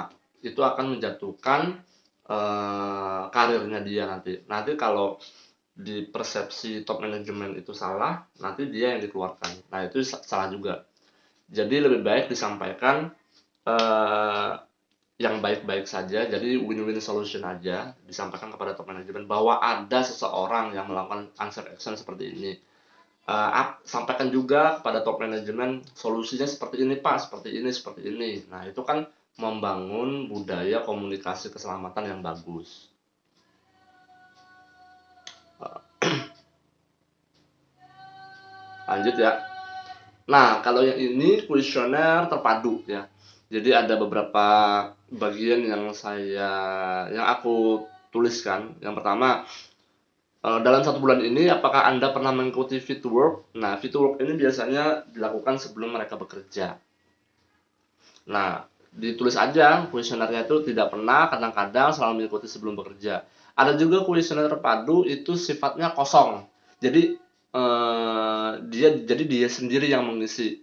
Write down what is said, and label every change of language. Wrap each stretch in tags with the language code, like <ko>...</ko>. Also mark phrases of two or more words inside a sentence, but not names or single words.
<id>Itu akan menjatuhkan karirnya dia nanti. Nanti kalau di persepsi top manajemen itu salah, nanti dia yang dikeluarkan. Nah, itu salah juga. Jadi lebih baik disampaikan yang baik-baik saja, jadi</id> <en>win-win solution</en> <id>aja, disampaikan kepada top manajemen bahwa ada seseorang yang melakukan</id> <en>unsafe action</en> <id>seperti ini. Sampaikan juga kepada top manajemen solusinya seperti ini Pak, seperti ini. Nah, itu kan membangun budaya komunikasi keselamatan yang bagus. Lanjut ya. Nah, kalau yang ini kuesioner terpadu ya. Jadi ada beberapa bagian yang aku tuliskan. Yang pertama, dalam 1 bulan ini apakah Anda pernah mengikuti</id> <en>fit to work?</en> <id>Nah,</id> <en>fit to work</en> <id>ini biasanya dilakukan sebelum mereka bekerja. Nah, ditulis aja kuesionernya itu tidak pernah, kadang-kadang, selalu mengikuti sebelum bekerja. Ada juga kuesioner terpadu itu sifatnya kosong. Jadi dia sendiri yang mengisi.</id>